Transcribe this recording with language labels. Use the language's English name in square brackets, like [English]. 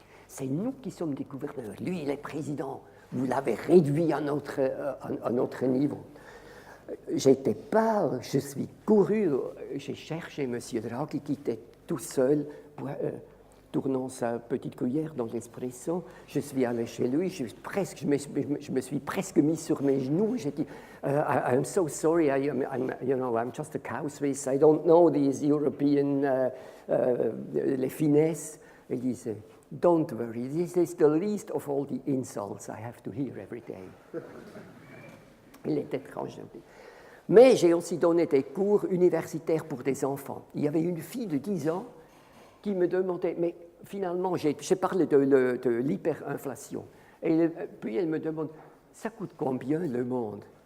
[French] C'est nous qui sommes des gouverneurs. Lui, il est président. Vous l'avez réduit à notre niveau. J'étais pas, je suis couru, j'ai cherché M. Draghi qui était tout seul, tournant sa petite cuillère dans l'espresso. Je suis allé chez lui, je me suis presque mis sur mes genoux. J'ai dit, [English] I'm so sorry, I'm just a cow Swiss, I don't know these European, [French] les finesses. Il disait, [English] don't worry, this is the least of all the insults I have to hear every day. [French] Il était très gentil. Mais j'ai aussi donné des cours universitaires pour des enfants. Il y avait une fille de 10 ans qui me demandait, mais finalement, j'ai parlé de l'hyperinflation. Et puis elle me demande, ça coûte combien le monde?